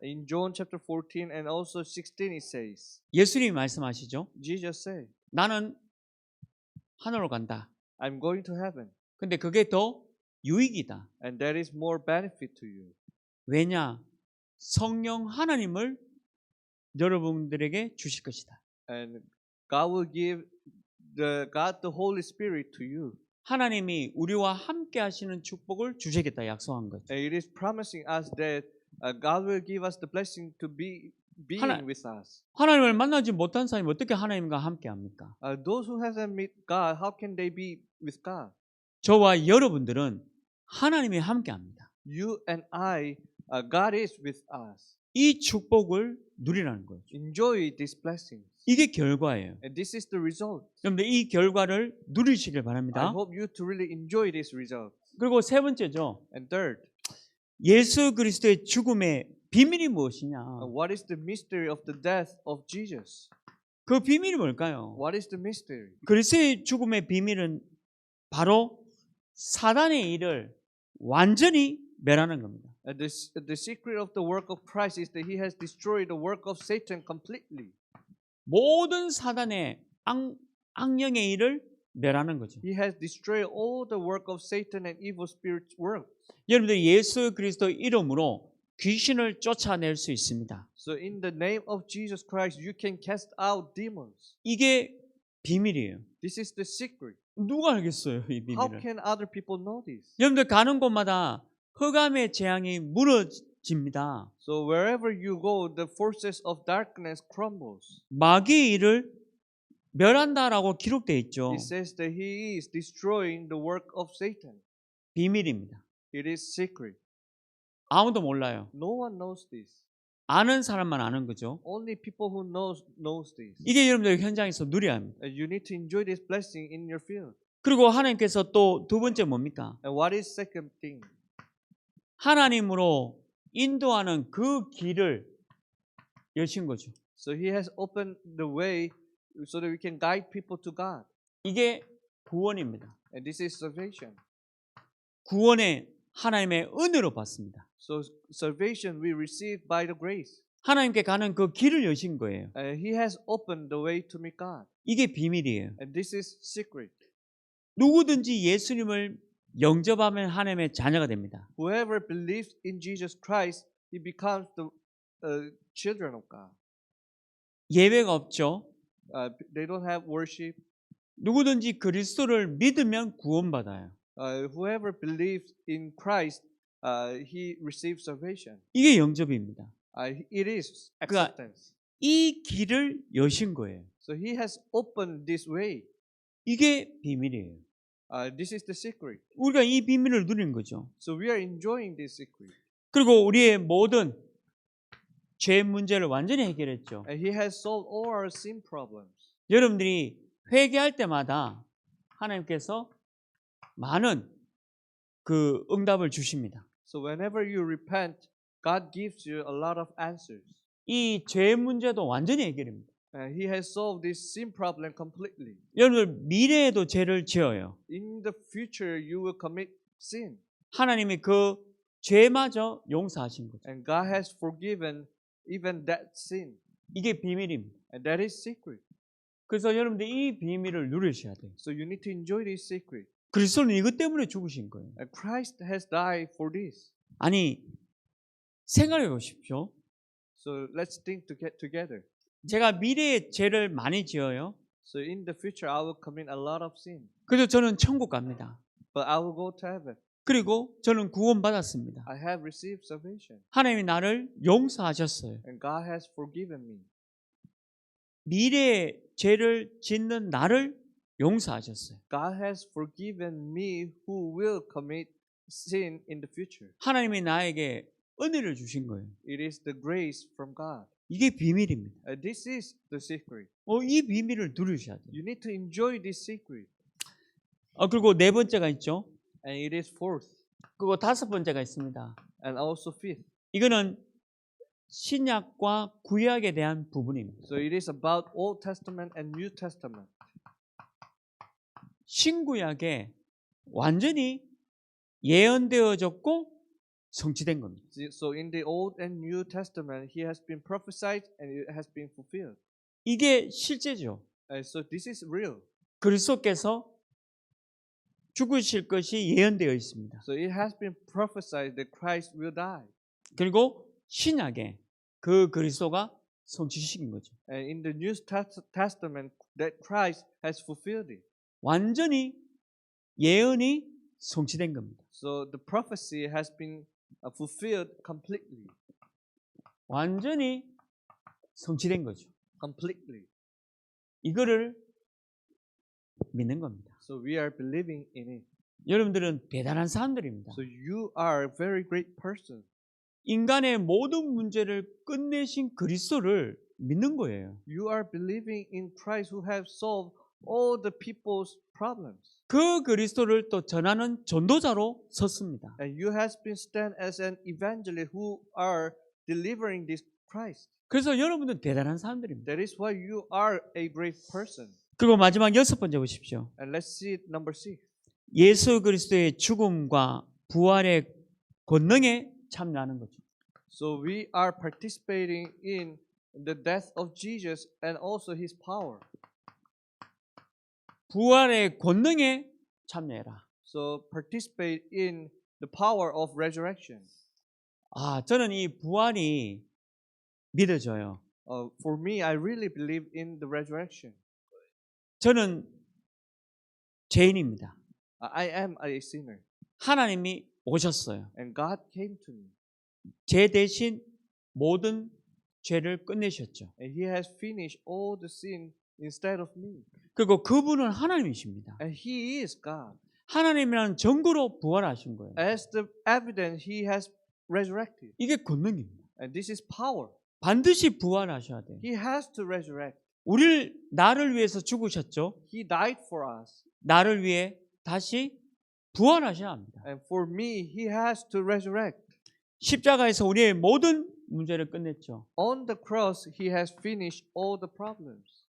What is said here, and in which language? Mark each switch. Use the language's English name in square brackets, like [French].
[English] In John chapter 14 and also 16 it says, [Korean] 예수님이 말씀하시죠. [English] Jesus said, [Korean] 나는 하늘로 간다. [English] I'm going to heaven. [Korean] 근데 그게 더 유익이다. [English] And that is more benefit to you. [Korean] 왜냐? 성령 하나님을 여러분들에게 주실 것이다. [English] And God will give God the Holy Spirit to you. [Korean] 하나님이 우리와 함께 하시는 축복을 주시겠다 약속한 거죠. [English] And it is promising us that God will give us the blessing to be being with us. [Korean] 하나님을 만나지 못한 사람이 어떻게 하나님과 함께 합니까? [English] Those who haven't met God, how can they be with God? [Korean] 저와 여러분들은 하나님이 함께 합니다. [English] You and I, God is with us. [Korean] 이 축복을 누리라는 거죠. [English] Enjoy this blessing. [Korean] 이게 결과예요. [English] And this is the result. [Korean] 여러분들 이 결과를 누리시길 [English] I [Korean] 바랍니다. [English] hope you to really enjoy this result. [Korean] 그리고 세 번째죠. [English] And third, [Korean] 예수 그리스도의 죽음의 비밀이 무엇이냐? [English] what is the mystery of the death of Jesus? [Korean] 그 비밀이 뭘까요? [English] What is the mystery? [Korean] 그리스도의 죽음의 비밀은 바로 사단의 일을 완전히 멸하는 겁니다. [English] The secret of the work of Christ is that He has destroyed the work of Satan completely. [Korean] 모든 사단의 악령의 일을 멸하는 거죠. [English] He has destroyed all the work of Satan and evil spirits' work. [Korean] 여러분들 예수 그리스도 이름으로 귀신을 쫓아낼 수 있습니다. [English] So in the name of Jesus Christ, you can cast out demons. [Korean] 이게 비밀이에요. [English] This is the secret. [Korean] 누가 알겠어요, 이 [English] How [Korean] 비밀을? [English] can other people know this? [Korean] 여러분들 가는 곳마다 흑암의 재앙이 무너집니다. [English] So wherever you go, the forces of darkness crumbles. [Korean] 마귀의 일을 멸한다라고 기록되어 있죠. [English] It says that He is destroying the work of Satan. [Korean] 비밀입니다. [English] It is secret. [Korean] 아무도 몰라요. [English] No one knows this. [Korean] 아는 사람만 아는 거죠. [English] Only people who knows this. [Korean] 이게 여러분들 현장에서 누려야 합니다. [English] You need to enjoy this blessing in your field. [Korean] 그리고 하나님께서 또 두 번째 뭡니까? [English] And what is second thing? [Korean] 하나님으로 인도하는 그 길을 여신 거죠. [English] So he has opened the way so that we can guide people to God. [Korean] 이게 구원입니다. [English] And this is salvation. [Korean] 구원의 하나님의 은혜로 받습니다. [English] So salvation we receive by the grace. [Korean] 하나님께 가는 그 길을 여신 거예요. [English] He has opened the way to meet God. [Korean] 이게 비밀이에요. [English] And this is secret. [Korean] 누구든지 예수님을 영접하면 하나님의 자녀가 됩니다. [English] Whoever believes in Jesus Christ, he becomes the children of God. [Korean] 예외가 없죠. [English] They don't have worship. [Korean] 누구든지 그리스도를 믿으면 구원받아요. [English] Whoever believes in Christ, he receives salvation. [Korean] 이게 영접입니다. [English] It is [Korean] 그러니까 [English] acceptance. [Korean] 이 길을 여신 거예요. [English] So he has opened this way. [Korean] 이게 비밀이에요. [English] This is the secret. [Korean] 우리가 이 비밀을 누리는 거죠. [English] So we are enjoying this secret. [Korean] 그리고 우리의 모든 죄 문제를 완전히 해결했죠. [English] And he has solved all our sin problems. [Korean] 여러분들이 회개할 때마다 하나님께서 많은 그 응답을 주십니다. [English] So whenever you repent, God gives you a lot of answers. [Korean] 이 죄 문제도 완전히 해결입니다. [English] He has solved this sin problem completely. [Korean] 여러분들 미래에도 죄를 지어요. [English] In the future, you will commit sin. [Korean] 하나님이 그 죄마저 용서하신 거죠. [English] And God has forgiven even that sin. [Korean] 이게 비밀입니다. [English] And that is secret. [Korean] 그래서 여러분들 이 비밀을 누리셔야 돼요. [English] So you need to enjoy this secret. [Korean] 그리스도는 이것 때문에 죽으신 거예요. [English] And Christ has died for this. [Korean] 아니 생각해 보십시오. [English] So let's think together. [Korean] 제가 미래에 죄를 많이 지어요. [English] So in the future, I will commit a lot of sin. [Korean] 그래서 저는 천국 갑니다. [English] But I will go to heaven. [Korean] 그리고 저는 구원받았습니다. [English] I have received salvation. [Korean] 하나님이 나를 용서하셨어요. [English] And God has forgiven me. [Korean] 미래에 죄를 짓는 나를 용서하셨어요. [English] God has forgiven me who will commit sin in the future. [Korean] 하나님이 나에게 은혜를 주신 거예요. [English] It is the grace from God. [Korean] 이게 비밀입니다. [English] This is the secret. [Korean] 이 비밀을 누리셔야 돼요. [English] You need to enjoy this secret. [Korean] 그리고 네 번째가 있죠. [English] And it is fourth. [Korean] 그리고 다섯 번째가 있습니다. [English] And also fifth. [Korean] 이거는 신약과 구약에 대한 부분입니다. [English] So it is about Old Testament and New Testament. [Korean] 신구약에 완전히 예언되어졌고 성취된 겁니다. [English] So in the Old and New Testament, he has been prophesied and it has been fulfilled. [Korean] 이게 실제죠. [English] So this is real. [Korean] 그리스도께서 죽으실 것이 예언되어 있습니다. [English] So it has been prophesied that Christ will die. [Korean] 그리고 신약에 그 그리스도가 성취시킨 거죠. [English] And in the New Testament, that Christ has fulfilled it. [Korean] 완전히 예언이 성취된 겁니다. [English] So the prophecy has been fulfilled completely. [Korean] 완전히 성취된 거죠. [English] Completely. [Korean] 이거를 믿는 겁니다. [English] So we are believing in it. [Korean] 여러분들은 대단한 사람들입니다. [English] So you are a very great person. [Korean] 인간의 모든 문제를 끝내신 그리스도를 믿는 거예요. [English] You are believing in Christ who have solved all the people's problems. [Korean] 그 그리스도를 또 전하는 전도자로 섰습니다. [English] And you has been stand as an evangelist who are delivering this Christ. [Korean] 그래서 여러분들은 대단한 사람들입니다. [English] That is why you are a great person. [Korean] 그리고 마지막 여섯 번째 보십시오. [English] And let's see it, number 6. [Korean] 예수 그리스도의 죽음과 부활의 권능에 참여하는 거죠. [English] So we are participating in the death of Jesus and also his power. [Korean] 부활의 권능에 참여해라. [English] So participate in the power of resurrection. [Korean] 저는 이 부활이 믿어져요. [English] For me, I really believe in the resurrection. [Korean] 저는 죄인입니다. [English] I am a sinner. [Korean] 하나님이 오셨어요. [English] And God came to me. [Korean] 제 대신 모든 죄를 끝내셨죠. [English] And he has finished all the sin instead of me. [Korean] 그리고 그분은 하나님이십니다. [English] And he is God. [Korean] 하나님이라는 증거로 부활하신 거예요. [English] As the evidence, he has resurrected. [Korean] 이게 권능입니다. [English] And this is power. [Korean] 반드시 부활하셔야 돼요. [English] He has to resurrect. [Korean] 나를 위해서 죽으셨죠. [English] He died for us. [Korean] 나를 위해 다시 부활하셔야 합니다. [English] And for me, he has to resurrect. [Korean] 십자가에서 우리의 모든 문제를 끝냈죠. [English] On the cross, he has finished all the problems.